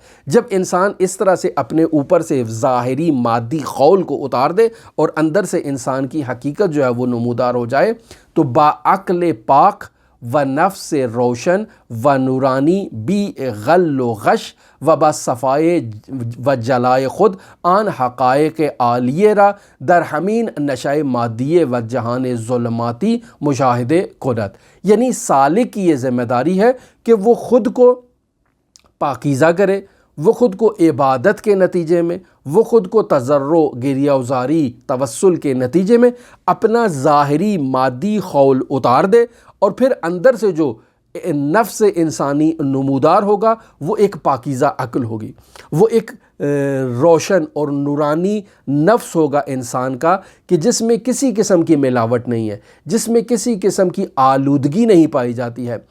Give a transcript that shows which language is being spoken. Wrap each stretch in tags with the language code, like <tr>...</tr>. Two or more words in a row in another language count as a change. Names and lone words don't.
<ur>جب انسان اس طرح سے اپنے اوپر سے ظاہری مادی خول کو اتار دے اور اندر سے انسان کی حقیقت جو ہے وہ نمودار ہو جائے،</ur> <fa>تو با عقل پاک و نفس روشن و نورانی بی غل و غش و با صفائے و جلائے خود آن حقائق عالیہ را در ہمین نشائے مادیے و جہان ظلماتی مشاہدے کند۔</fa> <ur>یعنی سالک کی یہ ذمہ داری ہے کہ وہ خود کو پاکیزہ کرے، وہ خود کو عبادت کے نتیجے میں، وہ خود کو تضرع، گریہ وزاری، توسل کے نتیجے میں اپنا ظاہری مادی خول اتار دے، اور پھر اندر سے جو نفس انسانی نمودار ہوگا وہ ایک پاکیزہ عقل ہوگی، وہ ایک روشن اور نورانی نفس ہوگا انسان کا، کہ جس میں کسی قسم کی ملاوٹ نہیں ہے، جس میں کسی قسم کی آلودگی نہیں پائی جاتی ہے۔</ur>